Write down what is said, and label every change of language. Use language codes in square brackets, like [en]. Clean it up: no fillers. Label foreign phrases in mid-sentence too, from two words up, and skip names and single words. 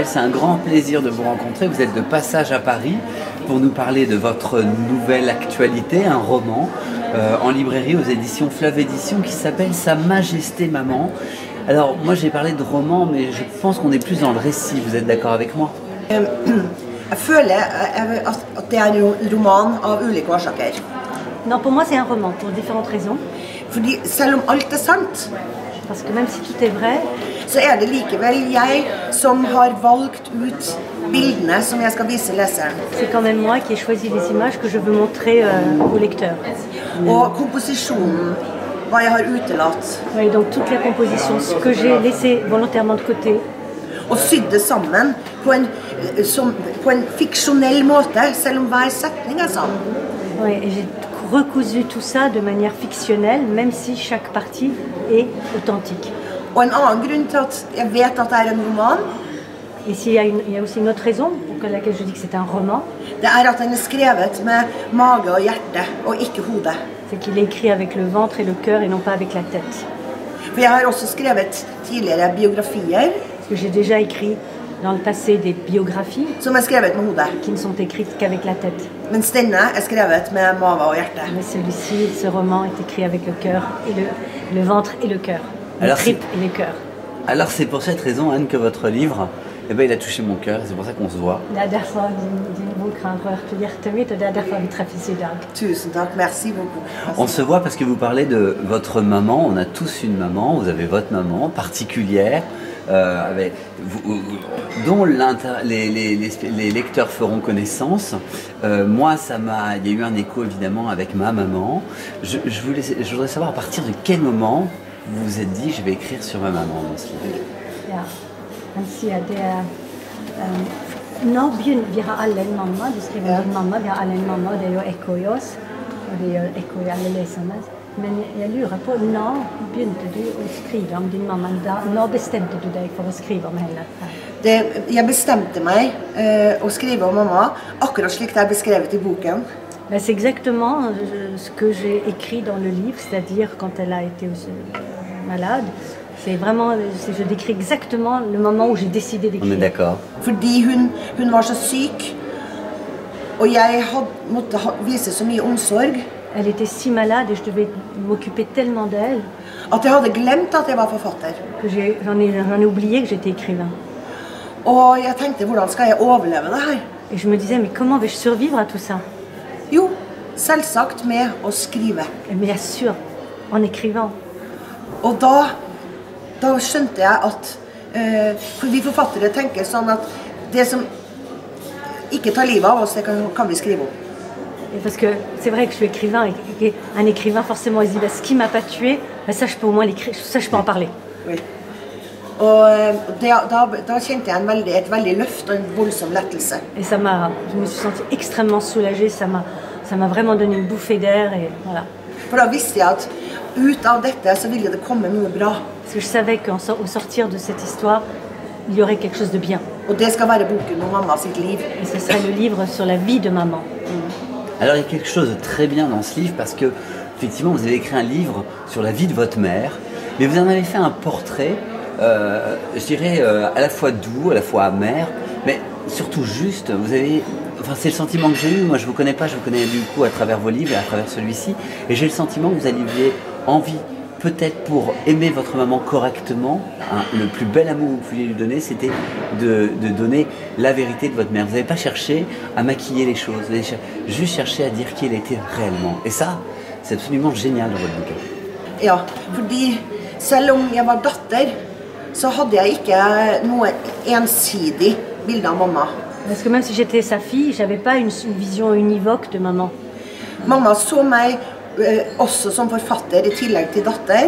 [fr] C'est un grand plaisir de vous rencontrer. Vous êtes de passage à Paris pour nous parler de votre nouvelle actualité, un roman en librairie aux éditions Fleuve Éditions qui s'appelle Sa Majesté Maman. Alors moi j'ai parlé de roman, mais je pense qu'on est plus dans le récit. Vous êtes d'accord avec moi? [no] Jeg føler at det er en roman av ulike årsaker. [fr] Non, pour moi c'est un roman, pour différentes raisons. [no] Fordi selv om alt er sant, [fr] Parce que même si tout est vrai, [no] så er det likevel jeg som har valgt ut bildene som jeg skal vise leseren. [fr] c'est quand même moi qui ai choisi les images que je veux montrer au lecteur. [no] Og komposisjonen, hva jeg har utelatt. [fr] Oui, donc toute la composition, ce que j'ai laissé volontairement de côté, [no] Og sydd det sammen på en fiksjonell måte, selv om hver setning er sann. [fr] oui, et j'ai recousu tout ça de manière fictionnelle, même si chaque partie est authentique. [no] Og en annen grunn til at jeg vet at det er en roman, [fr] Et s'il y a il y a aussi une autre raison pour laquelle je dis que c'est un roman, [no] det er at den er skrevet med mage og hjerte, og ikke hode. [fr] c'est qu'il est écrit avec le ventre et le cœur et non pas avec la tête. [no] For jeg har også skrevet tidligere biografier [fr] Parce que j'ai déjà écrit dans le passé des biographies [no] som er skrevet med hodet, [fr] qui ne sont écrites qu'avec la tête. [no] mens denne er skrevet med mage og hjerte. [fr] Mais celui-ci, ce roman est écrit avec le cœur et le ventre et le cœur, les Alors, tripes et les cœurs. Alors c'est pour cette raison, Anne, que votre livre, eh ben, il a touché mon cœur, c'est pour ça qu'on se voit. [no] Det er derfor din bok har rørt hjertet mitt, og det er derfor vi treffes i dag. Tusen takk, [fr] merci beaucoup. On se voit parce que vous parlez de votre maman, on a tous une maman, vous avez votre maman particulière, dont les lecteurs feront connaissance. Moi, il y a eu un écho évidemment avec ma maman. Je voudrais savoir à partir de quel moment vous vous êtes dit je vais écrire sur ma maman dans ce livre. [no] Ja, han sier det Når begynner vi har alle en mamma, du skriver din mamma, vi har alle en mamma, og det gjør ekko i oss, og det gjør ekko i alle leserne. Men jeg lurer på, når begynte du å skrive om din mamma? Når bestemte du deg for å skrive om henne? Jeg bestemte meg å skrive om mamma, akkurat slik det er beskrevet i boken. [fr] Ben, c'est exactement ce que j'ai écrit dans le livre, c'est-à-dire quand elle a été malade. C'est vraiment, je décris exactement le moment où j'ai décidé d'écrire. On est d'accord. [no] Fordi hun var så syk, og jeg måtte vise så mye omsorg, [fr] Elle était si malade et je devais m'occuper tellement d'elle [no] at jeg hadde glemt at jeg var forfatter. [fr] que j'en ai oublié que j'étais écrivain. [no] Og jeg tenkte, hvordan skal jeg overleve det her? [fr] Et je me disais, mais comment vais-je survivre à tout ça? [no] Jo, selvsagt med å skrive. [fr] Et bien sûr, en écrivant. [no] Og da skjønte jeg at for vi forfattere tenker sånn at det som ikke tar livet av oss, det kan vi skrive om. [fr] Et parce que c'est vrai que je suis écrivain et un écrivain forcément il se dit bah, ce qui m'a pas tué, bah, ça je peux au moins l'écrire, ça je peux en parler. Oui. [no] Og da kjente jeg et veldig løft og en voldsom lettelse. [fr] Et je me suis sentie extrêmement soulagée, ça m'a vraiment donné une bouffée d'air et voilà. [no] For da visste jeg at ut av dette så ville det komme noe bra. [fr] Parce que je savais qu'au sortir de cette histoire, il y aurait quelque chose de bien. [no] Og det skal være boken om mamma sitt liv. [fr] Et ce serait le livre sur la vie de maman. Alors il y a quelque chose de très bien dans ce livre parce que effectivement vous avez écrit un livre sur la vie de votre mère, mais vous en avez fait un portrait, je dirais à la fois doux, à la fois amer, mais surtout juste. C'est le sentiment que j'ai eu. Moi je vous connais pas, je vous connais du coup à travers vos livres et à travers celui-ci, et j'ai le sentiment que vous aviez envie, peut-être pour aimer votre maman correctement, hein, le plus bel amour que vous pouviez lui donner, c'était de donner la vérité de votre mère. Vous n'avez pas cherché à maquiller les choses, vous avez juste cherché à dire qui elle était réellement. Et ça, c'est absolument génial dans votre bouquin. [no] Ja, fordi selv om jeg var datter, så hadde jeg ikke noe ensidig bilde av mamma. [fr] Parce que même si j'étais sa fille, j'avais pas une vision univoque de maman. [no] Mamma så meg også som forfatter i tillegg til datter.